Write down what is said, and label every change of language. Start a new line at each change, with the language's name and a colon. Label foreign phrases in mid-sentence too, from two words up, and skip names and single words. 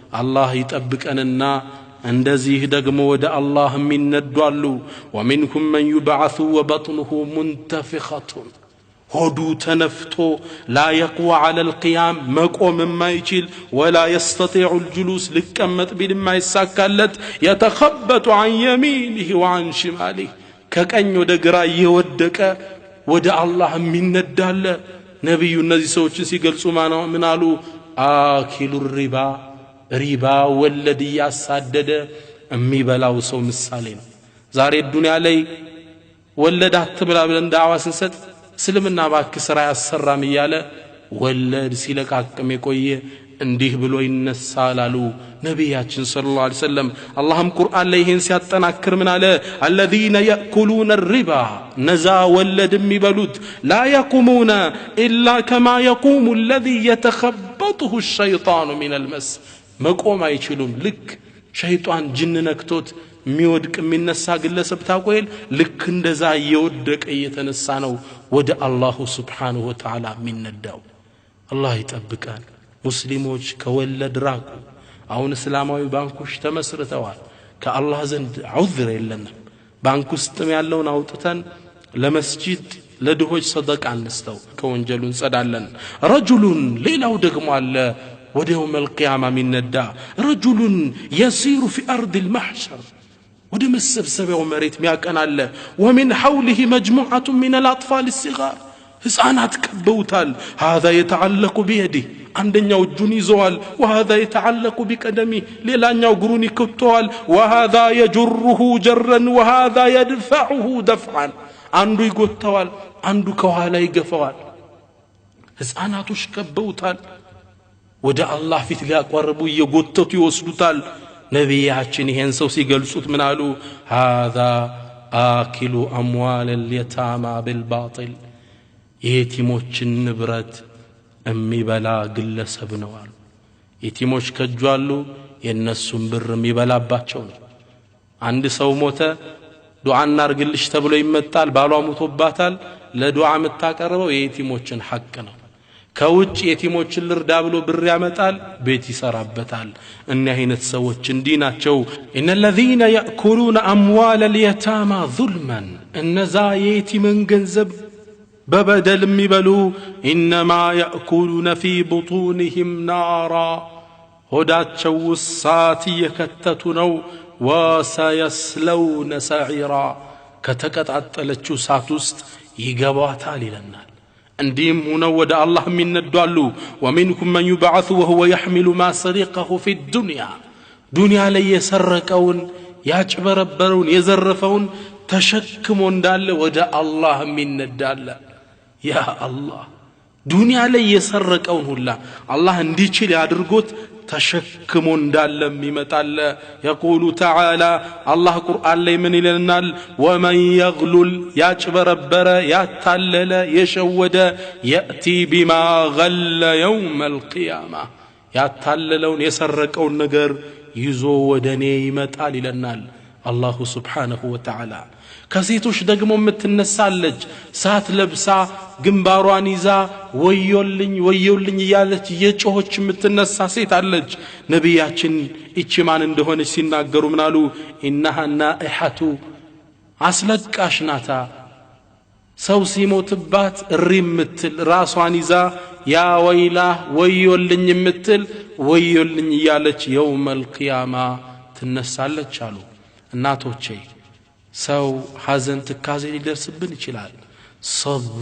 Amharic: አላህ ይጠብቀንና እንደዚህ ደግሞ ወደ አላህ የሚነዷሉ
Arabic: ومنهم من يبعث وبطنه منتفخة
Amharic: ሆዱ ተነፍቶ
Arabic: لا يقوى على القيام
Amharic: መቆም የማይችል
Arabic: ولا يستطيع الجلوس
Amharic: ሊቀመጥ ቢልም አይሳካለት
Arabic: يتخبط عن يمينه وعن شماله
Amharic: ከቀኝ ወደ ግራ እየወደቀ ወደ አላህ የሚነዳለ ነብዩ እነዚህ ሰዎችን ሲገልጹ ምን አሉ
Arabic: آكلو الربا
Amharic: ወለድ ያሳደደ የሚበላው ሰው ምሳሌ ነው ዛሬ ዱንያ ላይ ወለድ አትብላ ብለን ዳዕዋ ስንሰጥ እስልምና ባክ ስራ ያሰራም ይያለ ወለድ ሲለቃቅም የቆየ እንዲህ ብሎ ይነሳል አሉ ነብያችን
Arabic: صلى الله عليه وسلم
Amharic: አላህም ቁርአን ላይ ይሄን ሲያጠናክር ምን አለ
Arabic: الذين ياكلون الربا
Amharic: ነዛ ወለድ የሚበሉት
Arabic: لا يقومون الا كما يقوم الذي يتخبطه الشيطان من المس
Amharic: መቆም አይችሉም ልክ ሸይጣን ጅን ነክቶት የሚወድቅ የሚነሳ ግለሰብ ታቆይል ልክ እንደዛ እየወደቀ እየተነሳ ነው ወደ አላህ
Arabic: سبحانه وتعالى
Amharic: የሚነዳው አላህ ይጠብቃል ሙስሊሞች ከወለድ ራቁ አሁን እስላማዊ ባንኮች ተመስርተዋል ከአላህ ዘንድ ዑዝር የለንም ባንክ ውስጥም ያለውን አውጥተን ለመስጂድ ለድሆች ሰደቃ አንስተው ከወንጀሉ እንጸዳለን ረጁሉን ሌላው ደግሞ አለ ወደ
Arabic: يوم القيامه
Amharic: ሚነዳ ረጁሉን
Arabic: يسير في ارض المحشر
Amharic: ወደ መሰብሰቢያው መሬት ሚያቀናለ
Arabic: ومن حوله مجموعه من الاطفال الصغار
Amharic: ህፃናት ከበውታል
Arabic: هذا يتعلق بيده
Amharic: አንደኛው እጁን ይዘዋል
Arabic: وهذا يتعلق بقدمه
Amharic: ሌላኛው እግሩን ይከተዋል
Arabic: وهذا يجره جرا وهذا يدفعه دفعا
Amharic: አንዱ ይጎተዋል አንዱ ከኋላ ይገፋዋል ህፃናቶች ከበውታል ወደ አላህ ፊት ሊያቀርቡ እየጎተቱ ይወስዱታል ነብያችን ይሄን ሰው ሲገልጹት ምን አሉ
Arabic: هذا آكل أموال اليتامى بالباطل
Amharic: የቲሞችን ንብረት የሚበላ ግለሰብ ነው አሉ የቲሞች ከጇሉ የነሱን ብር የሚበላባቸው ነው አንድ ሰው ሞተ ዱዓ እናርግልሽ ተብሎ ይመጣል ባሏ ሞቶባታል ለዱዓ መታቀርበው የቲሞችን ሐቅ ነው ከውጭ የቲሞችን ልርዳ ብሎ ብር ያመጣል ቤት ይሰራበታል እኛ አይነት ሰዎች እንዲናቸው
Arabic: ان الذين ياكلون اموال اليتامى ظلما
Amharic: እነዛ የቲምን ገንዘብ በበደል የሚበሉ
Arabic: انما ياكلون في بطونهم نارا
Amharic: ሆዳቸው ውሳት የከተቱ ነው
Arabic: وسيصلون سعيرا
Amharic: ከተቀጣጠለችው ሳት ውስጥ ይገባታል ይለናል እንዲም ሆነው ወደ አላህ የሚነዷሉ
Arabic: ومنكم من يبعث وهو يحمل ما سرقه في الدنيا
Amharic: ዱንያ ላይ የሰረቀውን ያጭበረበረውን የዘረፈውን ተሸክሞ እንዳለ ወደ አላህ የሚነዳለ ያ አላህ ዱንያ ላይ የሰረቀውን ሁላ አላህ እንዲችል ያድርጎት ተሸክሞ እንዳለ የሚመጣለ يقول
Arabic: تعالى الله
Amharic: قرآن ላይ ምን ይለናል
Arabic: ومن يغلل
Amharic: ያጭበረበረ ያታለለ የሸወደ
Arabic: ياتي بما غل يوم القيامه
Amharic: ያታለለውን የሰረቀውን ነገር ይዞ ወደኔ ይመጣል ይለናል አላህ
Arabic: سبحانه وتعالى
Amharic: ከሴቶች ደግሞ የምትነሳለች ሳት ለብሳ ግንባሯን ይዛ ወዮልኝ ያለች የጮሆች የምትነሳ ሴት አለች ነብያችን እቺ ማን እንደሆነች ሲናገሩ ምናሉ
Arabic: انها نائحه
Amharic: አስለቃሽ ናታ ሰው ሲሞትባት እሪምትል ራሷን ይዛ
Arabic: يا ويلاه
Amharic: ወዮልኝ ያለች
Arabic: يوم القيامه
Amharic: ትነሳለች አሉ እናቶቼ ሰው ሐዘን ትካዜ ሊደርስብን ይችላል صبر